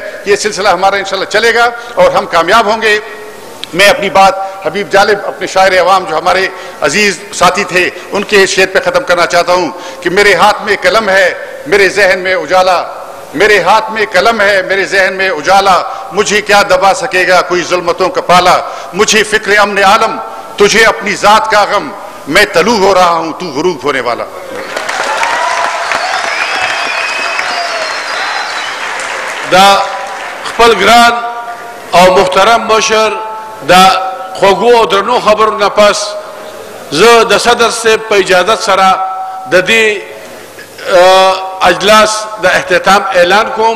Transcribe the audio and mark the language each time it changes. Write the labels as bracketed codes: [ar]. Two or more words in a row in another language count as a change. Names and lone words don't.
[ur] کہ یہ سلسلہ ہمارا انشاءاللہ چلے گا اور ہم کامیاب ہوں گے میں اپنی بات حبیب جالب اپنے شاعر عوام جو ہمارے عزیز ساتھی تھے ان کے شعر پہ ختم کرنا چاہتا ہوں کہ میرے ہاتھ میں قلم ہے میرے ذہن میں اجالا میرے ہاتھ میں قلم ہے میرے ذہن میں اجالا مجھے کیا دبا سکے گا کوئی ظلمتوں کا پالا مجھے فکر امن عالم تجھے اپنی ذات کا غم میں طلوع ہو رہا ہوں تو غروب ہونے والا [ps] دا خپل ګران او محترم مشر دا خوږو او درنو خبرو نه پس زه د صدر صاحب په اجازت سره د دې اجلاس د اختتام اعلان کوم